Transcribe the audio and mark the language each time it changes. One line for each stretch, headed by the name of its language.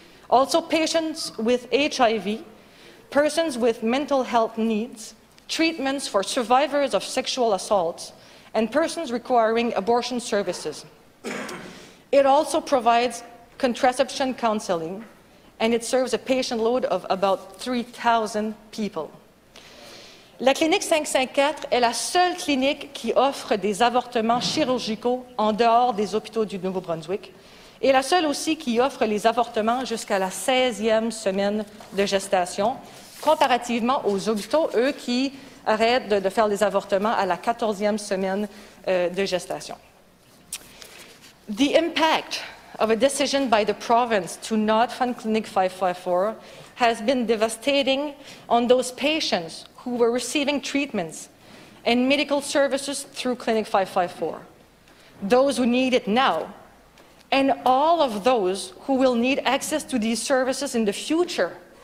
English: Also patients with HIV, persons with mental health needs, treatments for survivors of sexual assaults, and persons requiring abortion services. It also provides contraception counseling, and it serves a patient load of about 3,000 people.
French: La Clinique 554 est la seule clinique qui offre des avortements chirurgicaux en dehors des hôpitaux du Nouveau-Brunswick et la seule aussi qui offre les avortements jusqu'à la 16e semaine de gestation, comparativement aux hôpitaux, eux, qui arrêtent de faire les avortements à la 14e semaine de gestation.
English: The impact of a decision by the province to not fund Clinic 554 has been devastating on those patients who were receiving treatments and medical services through Clinic 554, those who need it now, and all of those who will need access to these services in the future.